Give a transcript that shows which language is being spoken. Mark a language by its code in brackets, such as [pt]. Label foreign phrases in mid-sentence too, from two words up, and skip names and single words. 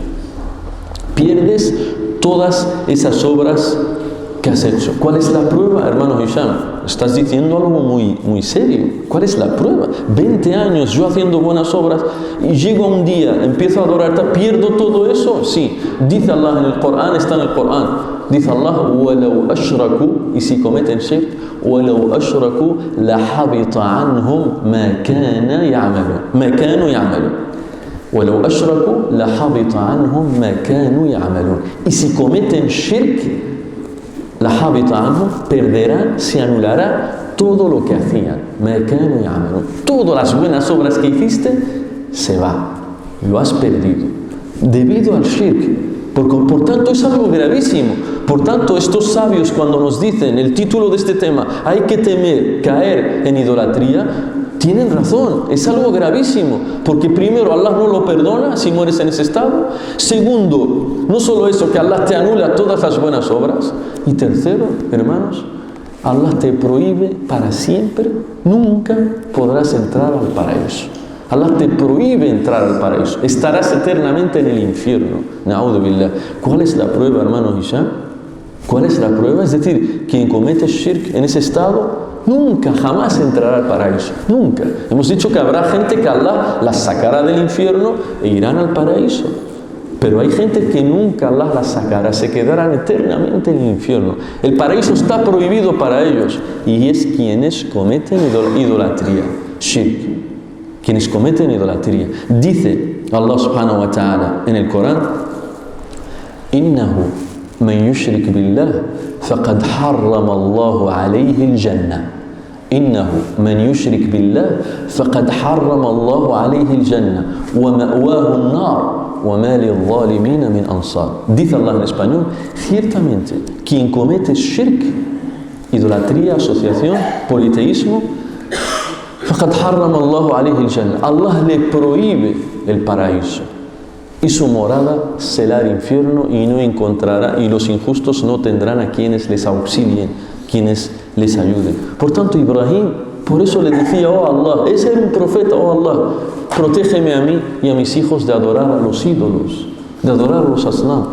[es] Pierdes todas esas obras que has hecho. ¿Cuál es la prueba, hermano Hisham? Estás diciendo algo muy serio. ¿Cuál es la prueba? 20 años yo haciendo buenas obras y llego un día, empiezo a adorarte, ¿pierdo todo eso? Sí. Dice Allah en el Corán, está en el Corán. Dice Allah: [ar] وَلَوْ أَشْرَكُوا, [es] y si cometen shirk, [ar] وَلَوْ أَشْرَكُوا لَحَبِطَ عَنْهُمْ مَا كَانُوا يَعْمَلُونَ. وَلَوْ أَشْرَكُوا لَحَبِطَ عَنْهُمْ مَا كَانُوا يَعْمَلُونَ. [es] Y si cometen shirk, [ar] لَحَبِطَ عَنْهُمْ, [es] perderán, se anulará todo lo que hacían. [ar] مَا كَانُوا يَعْمَلُونَ. [es] Todas las buenas obras que hiciste se va, lo has perdido debido al shirk. Por tanto, es algo gravísimo. Por tanto, estos sabios, cuando nos dicen el título de este tema, hay que temer caer en idolatría, tienen razón, es algo gravísimo, porque primero, Allah no lo perdona si mueres en ese estado. Segundo, no solo eso, que Allah te anula todas las buenas obras. Y tercero, hermanos, Allah te prohíbe para siempre, nunca podrás entrar al paraíso. Allah te prohíbe entrar al paraíso, estarás eternamente en el infierno. [ar] نعوذ بالله. [es] ¿Cuál es la prueba, hermanos Hisham? ¿Cuál es la prueba? Es decir, quien comete shirk en ese estado, nunca, jamás entrará al paraíso. Nunca. Hemos dicho que habrá gente que Allah las sacará del infierno e irán al paraíso. Pero hay gente que nunca Allah las sacará, se quedarán eternamente en el infierno. El paraíso está prohibido para ellos. Y es quienes cometen idolatría, shirk. Quienes cometen idolatría. Dice Allah [ar] سبحانه وتعالى [es] en el Corán: [ar] إنه من يشرك بالله فقد حرم الله عليه الجنة. إنه من يشرك بالله فقد حرم الله عليه الجنة ومأواه النار وما للظالمين من أنصار. [es] Dice Allah en español: ciertamente quien comete shirk, idolatría, asociación, politeísmo, [ar] فقد حرم الله عليه الجنة. [es] Allah le prohíbe el paraíso y su morada será el infierno, y no encontrará, y los injustos no tendrán a quienes les auxilien, quienes les ayuden. Por tanto, Ibrahim, por eso le decía: oh Allah, ese era un profeta, oh Allah, protégeme a mí y a mis hijos de adorar a los ídolos, de adorar a los asnam.